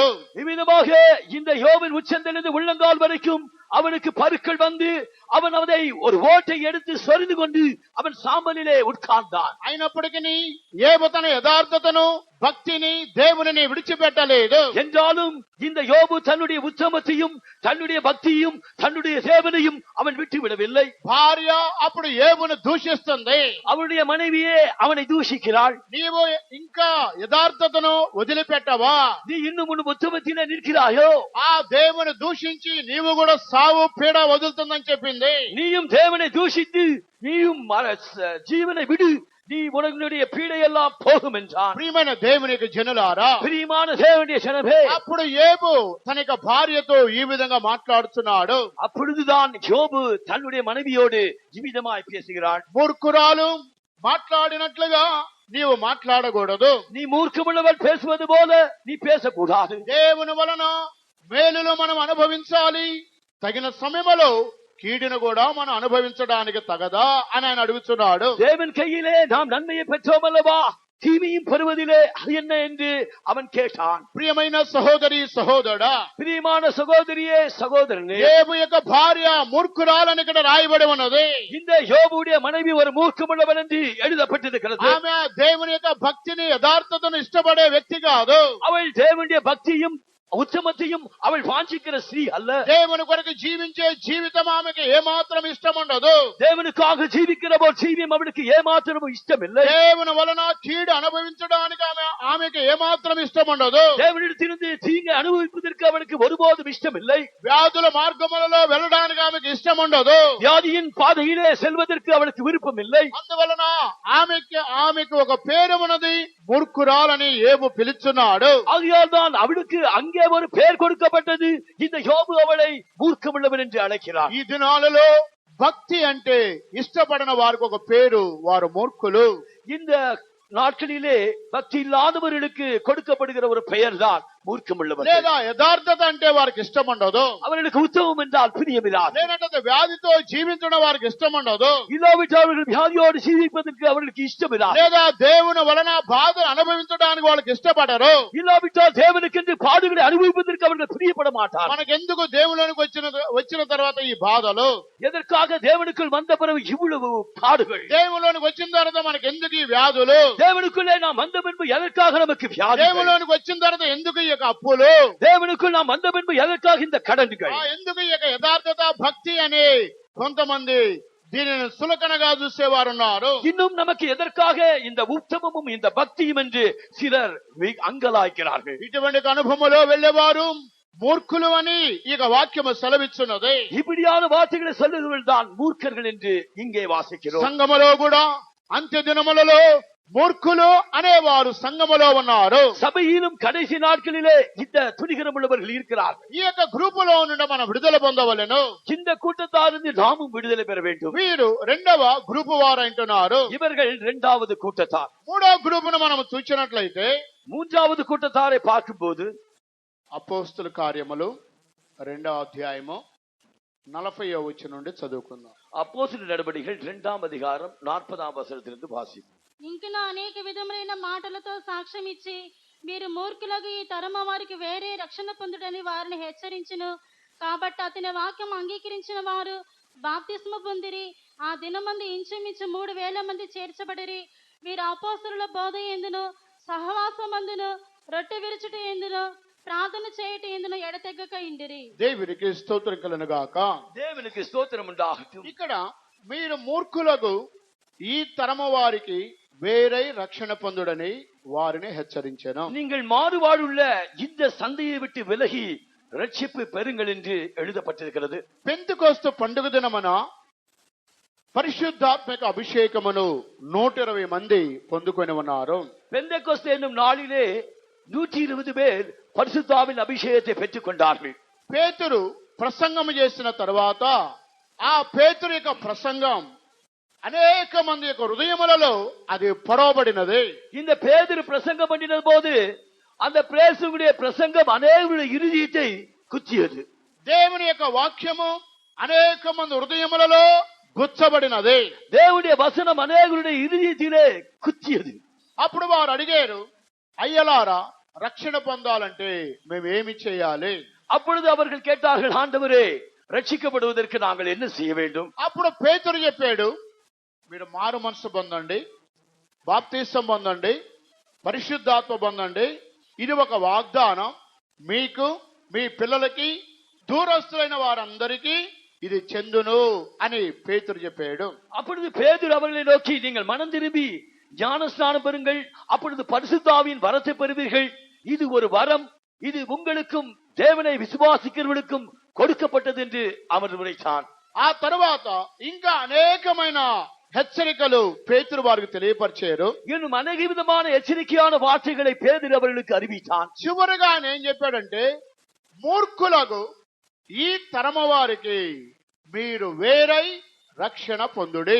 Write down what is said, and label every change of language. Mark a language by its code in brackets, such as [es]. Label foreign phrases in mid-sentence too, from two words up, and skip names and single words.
[ta] இவ்விதமாக இந்த யோபின் உச்சந்தலிருந்து உள்ளங்கால் வரைக்கும் அவனுக்கு பருக்கள் வந்து அவன் அதை ஒரு ஓட்டை எடுத்து சொரிந்து கொண்டு அவன் சாம்பலிலே உட்கார்ந்தான். [te] అయినప్పటికీ ఏబు తన యథార్థతను భక్తిని దేవునిని విడిచిపెట్టలేదు. [ta] என்றாலும் இந்த யோபு தன்னுடைய உத்தமத்தையும் தன்னுடைய பக்தியும் தன்னுடைய சேவனையும் அவன் விட்டு விடவில்லை. [te] భార్య అప్పుడు ఏబును దూషిస్తుంది. [ta] அவனுடைய மனைவியே அவனை தூஷிக்கிறாள். [te] నీవు ఇంకా యథార్థతను వదిలిపెట్టవా? [ta] நீ இன்னும் உன் உத்தமத்திலே நிற்கிறாயோ? [te] ఆ దేవుని దూషించి నీవు కూడా సావు పీడ వదులుతుందని చెప్పింది. [ta] நீயும் தேவனை தூஷித்து நீயும் ஜீவனை விடு, நீ உன்னுடைய பீடையெல்லாம் போகும் என்றான். [te] ప్రియమైన దేవునికి జనులారా, [ta] பிரியமான தேவனுடைய ஜனமே, [te] అప్పుడు ఏబు తన యొక్క భార్యతో ఈ విధంగా మాట్లాడుతున్నాడు. [ta] அப்பொழுதுதான் யோபு தன்னுடைய மனைவியோடு ஜீவிதமாய் பேசுகிறான். [te] మూర్ఖురాలు మాట్లాడినట్లుగా నీవు మాట్లాడకూడదు. [ta] நீ மூர்க்கமுள்ளவள் பேசுவது போல நீ பேசக்கூடாது. [te] దేవుని వలన మేలులు మనం అనుభవించాలి, తగిన సమయంలో కీడును కూడా మనం అనుభవించడానికి తగదా అని ఆయన అడుగుతున్నాడు. [ta] தேவன் கையிலே நாம் நன்மையை பெற்றோம் அல்லவா, தீமையும் பெறுவதிலே அது என்ன என்று அவன் கேட்டான். [te] ప్రియమైన సహోదరి సహోదరుడా, [ta] பிரியமான சகோதரியே சகோதரனே, [te] యేబు యొక్క భార్య మూర్ఖురాలని ఇక్కడ రాయబడి ఉన్నది. [ta] இந்த யோபுடைய மனைவி ஒரு மூர்க்கமுள்ளவள் என்று எழுதப்பட்டிருக்கிறது. [te] ఆమె దేవుని యొక్క భక్తిని యథార్థతను ఇష్టపడే వ్యక్తి కాదు. [ta] அவள் தேவனுடைய பக்தியும் ఉత్తమத்தையும் அவள் வாஞ்சிக்கிற ஸ்ரீ அல்ல. [te] దేవుని కొరకు జీవించే జీవితం ఆమెకి ఏమాత్రం ఇష్టం ఉండదు. [ta] தேவனுக்காக ஜீவிக்கிற போல் ஜீவியம் அவளுக்கு ஏமாத்திரமும் இஷ்டம் இல்லை. [te] దేవుని వలన కీడు అనుభవించడానికి ఆమెకి ఏమాత్రం ఇష్టం ఉండదు. [ta] தேவனிடத்திலிருந்து தீங்கை அனுபவிப்பதற்கு அவளுக்கு ஒருபோதும் இஷ்டம் இல்லை. [te] వ్యాధుల మార్గములలో వెళ్ళడానికి ఆమెకి ఇష్టం ఉండదు. [ta] வியாதியின் பாதையிலே செல்வதற்கு அவளுக்கு விருப்பம் இல்லை. [te] అందువలన ఆమెకు ఒక పేరు ఉన్నది, మూర్ఖురాలని యేబు పిలుచున్నాడు. [ta] ஆகையால் தான் அவளுக்கு அங்கே ஒரு பெயர் கொடுக்கப்பட்டது. இந்த யோபு அவளை மூர்க்கமுள்ளவன் என்று அழைக்கிறார். [te] ఈ దినాలలో భక్తి అంటే ఇష్టపడిన వారికి ఒక పేరు, వారు మూర్ఖులు. [ta] இந்த நாட்களிலே பக்தி இல்லாதவர்களுக்கு கொடுக்கப்படுகிற ஒரு பெயர் தான் మూర్ఖముள்ளவன். [te] లేదా యథార్థత అంటే వారికి ఇష్టం ఉండదు. [ta] அவர்களுக்கு உத்தமம் என்றால் பிரியமில்லாது. [te] లేదంటే వ్యాధితో జీవించడం వారికి ఇష్టం ఉండదు. [ta] இல்லாவிட்டால் அவர்கள் வியாதியோடு ஜீவிப்பதற்கு அவர்களுக்கு இஷ்டமில்லாது. [te] లేదా దేవుని వలన బాధలు అనుభవించడానికి వాళ్ళకి ఇష్టపడరు. [ta] இல்லாவிட்டால் தேவனுக்கென்று பாடுகளை அனுபவிப்பதற்கு அவர்கள் பிரியப்பட மாட்டார். [te] మనకెందుకు దేవునికి వచ్చిన తర్వాత ఈ బాధలు? [ta] எதற்காக தேவனுக்குள் வந்த பிறகு இவ்வளவு பாடுகள்? [te] దేవునికి వచ్చిన తర్వాత మనకెందుకు ఈ వ్యాధులు? [ta] தேவனுக்குள்ளே நாம் வந்த பின்பு எதற்காக நமக்கு வியாதி? [te] దేవునికి వచ్చిన తర్వాత ఎందుకు ఈ యొక్క అప్పులు? [ta] தேவனுக்குள் நாம் வந்த பின்பு எதற்காக இந்த கடன்கள்? [te] ఎందుకు ఈ యొక్క యథార్థత భక్తి అని కొంతమంది దీనిని సులకనగా చూసేవారు ఉన్నారు. [ta] இன்னும் நமக்கு எதற்காக இந்த உத்தமமும் இந்த பக்தியும் என்று சிலர் அங்கலாய்க்கிறார்கள். [te] ఇటువంటి అనుభవంలో వెళ్ళేవారు మూర్ఖులు అని ఈ వాక్యము సెలవిస్తున్నది. [ta] இப்படியான வார்த்தைகளை சொல்லுகிறவர்கள் தான் மூர்க்கர்கள் என்று இங்கே வாசிக்கிறோம். [te] సంఘములో కూడా అంత్య దినములలో మూర్ఖులు అనేవారు సంఘములో ఉన్నారు. [ta] சபையிலும் கடைசி நாட்களிலே இந்த துணிகரம் உள்ளவர்கள் இருக்கிறார்கள். [te] ఈ యొక్క గ్రూపులో నుండి మనం విడుదల పొందవలెను. [ta] இந்த கூட்டத்தாரிருந்து நாமும் விடுதலை பெற வேண்டும். [te] వీరు రెండవ గ్రూపు వారు అంటున్నారు. [ta] இவர்கள் இரண்டாவது கூட்டத்தார். [te] మూడో గ్రూపును మనం చూసినట్లయితే [ta] மூன்றாவது கூட்டத்தாரை பார்க்கும்போது [te] అపోస్తుల కార్యములు 2వ అధ్యాయము 40వ వచనం నుండి చదువుకుందాం. [ta] அப்போஸ்தலர் நடபடிகள் 2వ அதிகாரம் 40వ వచనத்திலிருந்து వాసిద్దాం. [te] ఇంకను అనేక విధములైన మాటలతో సాక్ష్యం ఇచ్చి మీరు మూర్ఖులకు ఈ తరమ వారికి వేరే రక్షణ పొందుడని వారిని హెచ్చరించును. కాబట్టి అతని వాక్యం అంగీకరించిన వారు బాప్తిస్మ పొందిరి. ఆ దినమందు ఇంచుమించు 3,000 మంది చేర్చబడిరి. వీరు అపోస్తలుల బోధ ఎందును, సహవాసమందును, రొట్టె విరుచుట ఎందును, ప్రార్థన చేయట ఎందును ఎడతెగక ఇండిరి. దేవునికి స్తోత్రం కలుగును గాక. దేవునికి స్తోత్రం ఉండాలి. ఇక్కడ మీరు మూర్ఖులకు ఈ తరము వారికి వేరే రక్షణ పొందుడని వారిని హెచ్చరించాను. [ta] நீங்கள் மாறுபாடுள்ள இந்த சந்தையை விட்டு விலகி ரட்சிப்பு பெறுங்கள் என்று எழுதப்பட்டிருக்கிறது. [te] పెంతెకోస్తు పండుగ దినమున పరిశుద్ధాత్మక అభిషేకమును 120 మంది పొందుకొని ఉన్నారు. [ta] பெந்தெக்கோஸ்தே என்னும் நாளிலே 120 பேர் பரிசுத்தாவின் அபிஷேகத்தை பெற்றுக் கொண்டார்கள். [te] పేతురు ప్రసంగం చేసిన తర్వాత ఆ పేతురు యొక్క ప్రసంగం అనేక మంది యొక్క హృదయములలో అది పొడవబడినది. [ta] இந்த பேதுரு பிரசங்கம் பண்ணின போது அந்த பிரேசுடைய பிரசங்கம் அநேகருடைய இருதயத்தை குத்தியது. [te] దేవుని యొక్క వాక్యము అనేక మంది హృదయములలో గుచ్చబడినది. [ta] தேவனுடைய வசனம் அநேகருடைய இருதயத்திலே குத்தியது. [te] అప్పుడు వారు అడిగారు, అయ్యలారా రక్షణ పొందాలంటే మేము ఏమి చేయాలి? [ta] அப்பொழுது அவர்கள் கேட்டார்கள், ஆண்டவரே ரட்சிக்கப்படுவதற்கு நாங்கள் என்ன செய்ய வேண்டும்? [te] అప్పుడు పేతురు చెప్పాడు, మీరు మారు మనసు పొందండి, బాప్తిసం పొందండి, పరిశుద్ధాత్మ పొందండి. ఇది ఒక వాగ్దానం, మీకు మీ పిల్లలకి దూరస్తులైన వారందరికీ ఇది చెందును అని పేతురు చెప్పాడు. [ta] அப்பொழுது பேதுரு அவர்களை நோக்கி, நீங்கள் மனம் திரும்பி ஞானஸ்நானம் பெறுங்கள், அப்பொழுது பரிசுத்தாவின் வரத்தை பெறுவீர்கள். இது ஒரு வரம், இது உங்களுக்கும் தேவனை விசுவாசிக்கிறவர்களுக்கும் கொடுக்கப்பட்டது என்று அவர் உரைத்தான். [te] ఆ తర్వాత ఇంకా అనేకమైన హెచ్చరికలు పేతురు వారికి తెలియపరిచారు. [ta] இன்னும் அநேக விதமான எச்சரிக்கையான வார்த்தைகளை பேதுரு அவர்களுக்கு அறிவித்தான். [te] చివరిగా ఆయన ఏం చెప్పాడంటే, మూర్ఖులకు ఈ తరమ వారికి మీరు వేరై రక్షణ పొందుడి.